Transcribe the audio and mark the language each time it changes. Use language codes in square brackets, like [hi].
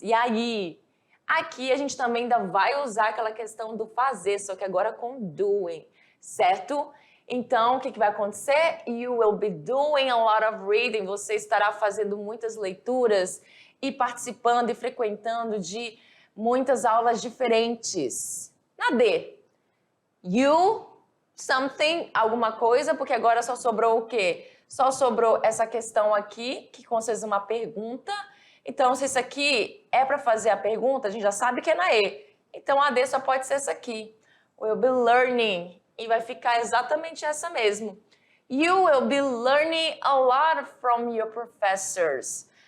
[pt] E aí, aqui a gente também ainda vai usar aquela questão do fazer, só que agora com doing, certo? Então, o que vai acontecer? [en] You will be doing a lot of reading. [pt] Você estará fazendo muitas leituras e participando e frequentando de muitas aulas diferentes. Na D, [en] you, something, [pt] alguma coisa, porque agora só sobrou o quê? Só sobrou essa questão aqui, que com certeza é uma pergunta. Então, se isso aqui é para fazer a pergunta, a gente já sabe que é na E. Então, a D só pode ser essa aqui. [en] Will be learning. [pt] E vai ficar exatamente essa mesmo. [en] You will be learning a lot from your professors.